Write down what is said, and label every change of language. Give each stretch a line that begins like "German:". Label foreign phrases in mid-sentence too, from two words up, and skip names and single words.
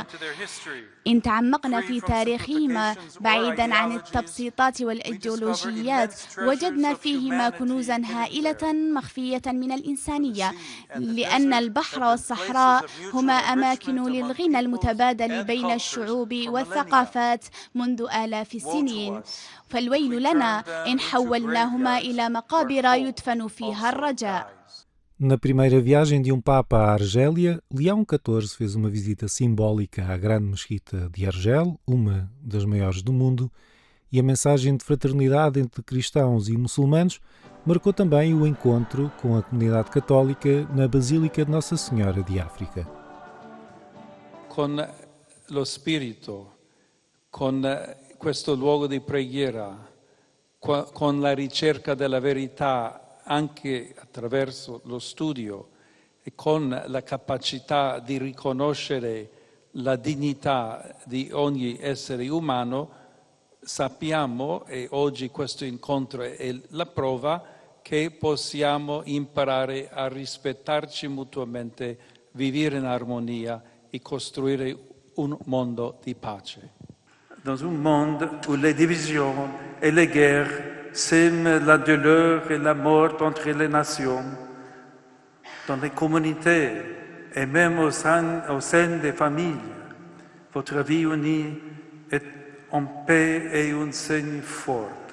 Arabic: إن تعمقنا في تاريخهما بعيداً عن التبسيطات والإيديولوجيات وجدنا فيهما كنوزاً هائلة مخفية من الإنسانية، لأن البحر والصحراء هما أماكن للغنى المتبادل بين الشعوب والثقافات منذ آلاف السنين، فالويل لنا إن حولناهما إلى مقابر يدفن فيها الرجاء.
Portuguese: Na primeira viagem de um Papa à Argélia, Leão XIV fez uma visita simbólica à grande mesquita de Argel, uma das maiores do mundo, e a mensagem de fraternidade entre cristãos e muçulmanos marcou também o encontro com a comunidade católica na Basílica de Nossa Senhora de África.
Italian: Con lo spirito, con questo luogo di preghiera, con la ricerca della verità anche attraverso lo studio e con la capacità di riconoscere la dignità di ogni essere umano, sappiamo, e oggi questo incontro è la prova, che possiamo imparare a rispettarci mutuamente, vivere in armonia e costruire un mondo di pace.
French: Dans un monde où les divisions et les guerres sèment la douleur et la mort entre les nations, dans les communautés et même au sein des familles, votre vie unie est en paix et un signe fort.